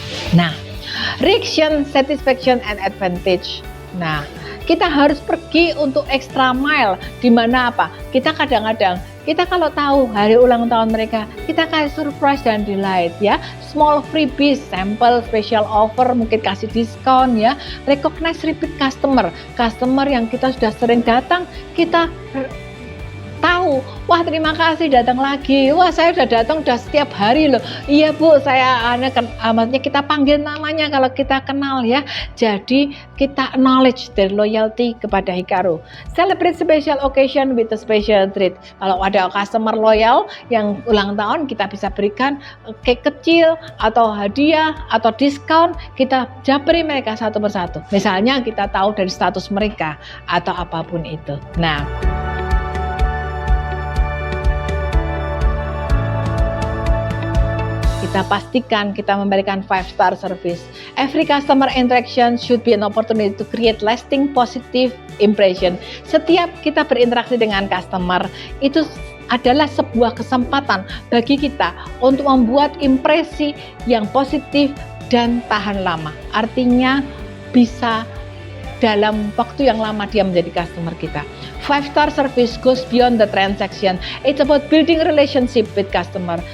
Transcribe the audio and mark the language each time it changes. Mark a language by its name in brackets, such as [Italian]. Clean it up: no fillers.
[English] Nah, reaction, satisfaction, and advantage. [Indonesian] Nah, kita harus pergi untuk extra mile. Di mana apa? Kita kadang-kadang, kita kalau tahu hari ulang tahun mereka, kita kasih surprise dan delight ya. [English] Small freebies, sample, special offer, [Indonesian] mungkin kasih diskon ya. [English] Recognize repeat customer. [Indonesian] Customer yang kita sudah sering datang, kita tahu, wah terima kasih datang lagi, wah saya udah datang udah setiap hari loh, iya bu saya maksudnya kita panggil namanya kalau kita kenal ya. Jadi kita [English] acknowledge their loyalty [Indonesian] kepada Hikaru. [English] Celebrate special occasion with a special treat. [Indonesian] Kalau ada customer loyal yang ulang tahun, kita bisa berikan cake kecil atau hadiah atau diskon, kita japri mereka satu persatu. Misalnya kita tahu dari status mereka atau apapun itu. Nah, kita pastikan kita memberikan 5-star service. [English] Every customer interaction should be an opportunity to create lasting positive impression. [Indonesian] Setiap kita berinteraksi dengan customer, itu adalah sebuah kesempatan bagi kita untuk membuat impresi yang positif dan tahan lama. Artinya bisa dalam waktu yang lama dia menjadi customer kita. [English] 5-star service goes beyond the transaction. It's about building relationship with customer.